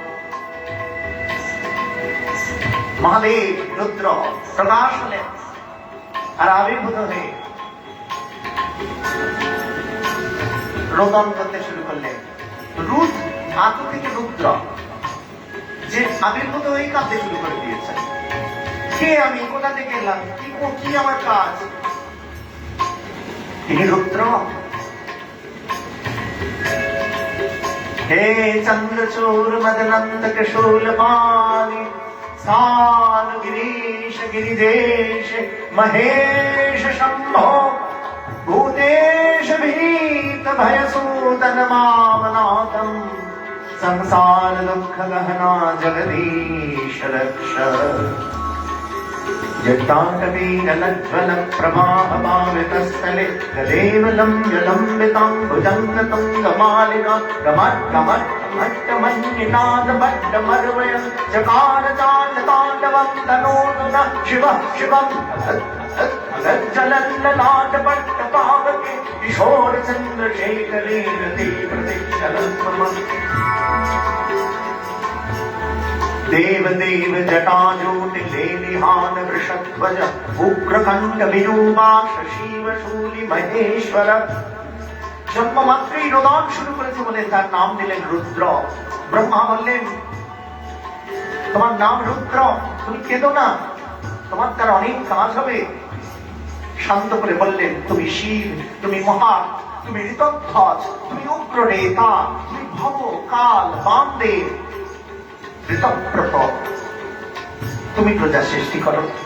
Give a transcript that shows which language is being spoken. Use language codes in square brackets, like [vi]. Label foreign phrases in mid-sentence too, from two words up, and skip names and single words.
[bn] মহাদেব রুদ্র প্রকাশ হলেন আর আবির্ভূত হয়ে রোদন করতে শুরু করলেন। রুদ ধাতু থেকে রুদ্র, যে আবির্ভূত হয়ে কাঁদতে শুরু করে দিয়েছেন। কে আমি, কোথা থেকে এলাম, কি আমার কাজ? তিনি রুদ্র। [sa] हे चंद्रचूर मदनंद शूलपाणि साल गिरीश गिरिजेश महेश शंभो भूतेश भीत भयसूदन मामनाथम संसार दुख गहना जगदीश रक्ष जटाटवीरलज्ज्वल प्रवाह पावितस्थले गदेव लम्ब्य लम्बिताम्बुजङ्गतुङ्गमालिका गमट्टमट्टमट्टमन्निनाद बड्डमर्वय चकार चाण्डताण्डवं तनोतु नः शिवः शिवम् लज्जलल्ललाटपट्टपावके किशोरचन्द्रशेखरे रतिप्रतिक्षलत्वम् देव देव जटाजूट लेलिहान वृषध्वज उग्रकण्ठ विरूपाक्ष शिव शूली महेश्वर। [bn] জন্ম মাত্রই রোদন শুরু করেছে বলে তার নাম দিলেন রুদ্র। ব্রহ্মা বললেন, তোমার নাম রুদ্র, তুমি কেঁদো না, তোমার তার অনেক কাজ হবে। শান্ত করে বললেন, তুমি শিব, তুমি মহা, তুমি ঋতধ্বজ, তুমি উগ্র নেতা, তুমি ভব কাল বামদেব তুমি প্রজা সৃষ্টি করো।